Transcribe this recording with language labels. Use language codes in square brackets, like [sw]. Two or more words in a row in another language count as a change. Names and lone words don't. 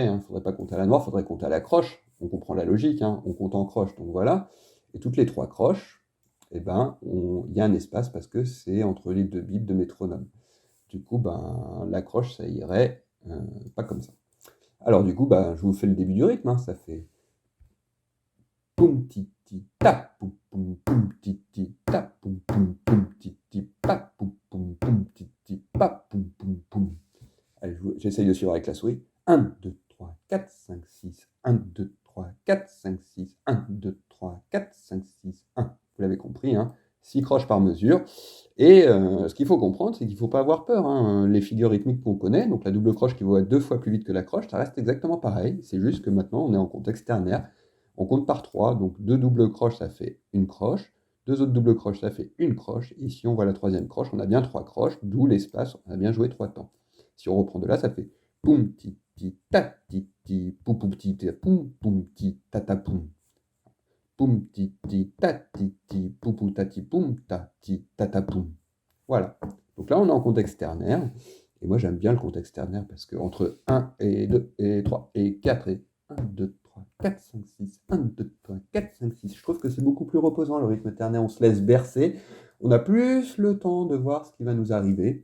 [fr] Il ne faudrait pas compter à la noire, il faudrait compter à la croche. On comprend la logique, on compte en croche. Donc voilà. Et toutes les 3 croches, eh ben, il y a un espace parce que c'est entre les 2 bips de métronome. Du coup, ben, la croche, ça irait pas comme ça. Alors du coup, ben, je vous fais le début du rythme. Ça fait poum ti ti ta poum poum poum ti ti ta poum poum poum ti ti pa poum poum poum ti ti pa poum poum poum. Allez, j'essaye de suivre avec la souris. 1, 2, 3, 4, 5, 6. 1, 2, 3, 4, 5, 6. 1, 2, 3, 4, 5, 6. 1. Vous l'avez compris, 6 croches par mesure. Et ce qu'il faut comprendre, c'est qu'il ne faut pas avoir peur, hein. Les figures rythmiques qu'on connaît, donc la double croche qui va être 2 fois plus vite que la croche, ça reste exactement pareil. C'est juste que maintenant, on est en contexte ternaire. On compte par 3, donc 2 doubles croches, ça fait une croche. 2 autres doubles croches, ça fait une croche. Et ici, on voit la troisième croche, on a bien 3 croches, d'où l'espace, on a bien joué 3 temps. Si on reprend de là, ça fait poum ti ti ta ti ti poum poum ti poum ti ta ta poum. Poum ti ti ta ti ti poum poum ta ti poum ta ti ta ta poum. Voilà. Donc là, on est en contexte ternaire. Et moi, j'aime bien le contexte ternaire parce que entre 1 et 2 et 3 et 4 et 1, 2, 3, 4, 5, 6, 1, 2, 3, 4, 5, 6. Je trouve que c'est beaucoup plus reposant le rythme ternaire. On se laisse bercer. On a plus le temps de voir ce qui va nous arriver.